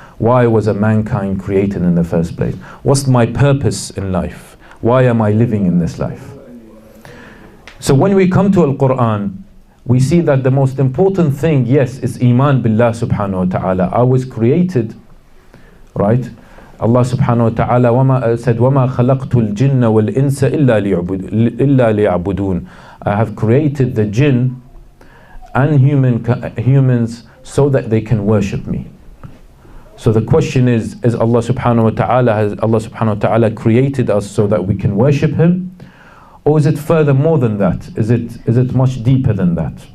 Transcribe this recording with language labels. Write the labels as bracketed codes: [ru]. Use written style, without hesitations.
[en] Why was a mankind created in the first place? What's my purpose in life? Why am I living in this life? So when we come to Al-Quran, we see that the most important thing, yes, is Iman Billah subhanahu wa ta'ala. I was created, right? [ar] Allah subhanahu wa ta'ala said, وَمَا خَلَقْتُ الْجِنَّ وَالْإِنسَ إِلَّا لِيَعْبُدُونَ. [en] I have created the jinn and humans so that they can worship me. So the question is Allah subhanahu wa ta'ala, has Allah subhanahu wa ta'ala created us so that we can worship Him? Or is it further more than that? Is it much deeper than that?